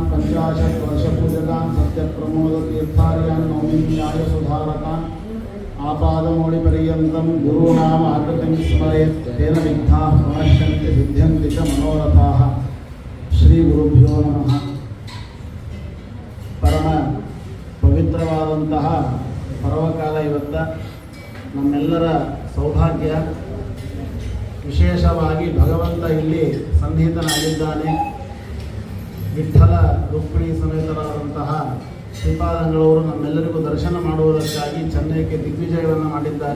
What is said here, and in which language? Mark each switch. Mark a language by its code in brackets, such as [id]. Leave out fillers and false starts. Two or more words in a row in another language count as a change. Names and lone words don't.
[sa] पञ्चाशत् वर्षपूजकान् सत्यप्रमोदतीर्थार्यान् नौमि न्यायसुधारकान् आपादमौलिपर्यन्तं गुरूणाम् आकृतिं स्मरेत् तेन विघ्नाः प्रणश्यन्ति सिद्ध्यन्ति च मनोरथाः श्रीगुरुभ्यो नमः [kn] परम ಪವಿತ್ರವಾದಂತಹ ಪರ್ವಕಾಲ ಇವತ್ತು ನಮ್ಮೆಲ್ಲರ ಸೌಭಾಗ್ಯ. ವಿಶೇಷವಾಗಿ ಭಗವಂತ ಇಲ್ಲಿ ಸನ್ನಿಹಿತನಾಗಿದ್ದಾನೆ. ವಿಠ್ಠಲ ರುಕ್ಮಿಣಿ ಸಮೇತರಾದಂತಹ ಶ್ರೀಪಾದಂಗಳವರು ನಮ್ಮೆಲ್ಲರಿಗೂ ದರ್ಶನ ಮಾಡುವುದಕ್ಕಾಗಿ ಚೆನ್ನೈಗೆ ದಿಗ್ವಿಜಯವನ್ನು ಮಾಡಿದ್ದಾರೆ.